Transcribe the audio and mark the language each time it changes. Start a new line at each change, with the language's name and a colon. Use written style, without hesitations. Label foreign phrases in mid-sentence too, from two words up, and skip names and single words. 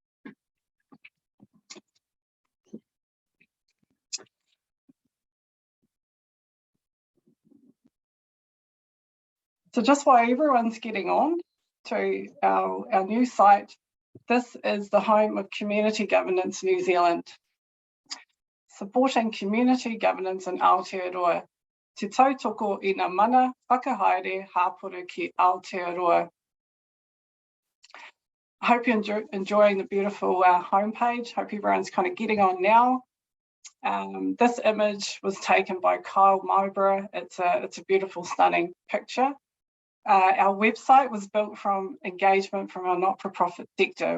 English: So just while everyone's getting on to our new site, this is the home of Community Governance New Zealand. Supporting community governance in Aotearoa.
Māori: Te tautoko I ngā mana whakahaere hāpuru ki Aotearoa.
English: I hope you're enjoying the beautiful homepage. Hope everyone's kind of getting on now. This image was taken by Kyle Mowborough. It's a beautiful, stunning picture. Our website was built from engagement from our not-for-profit sector.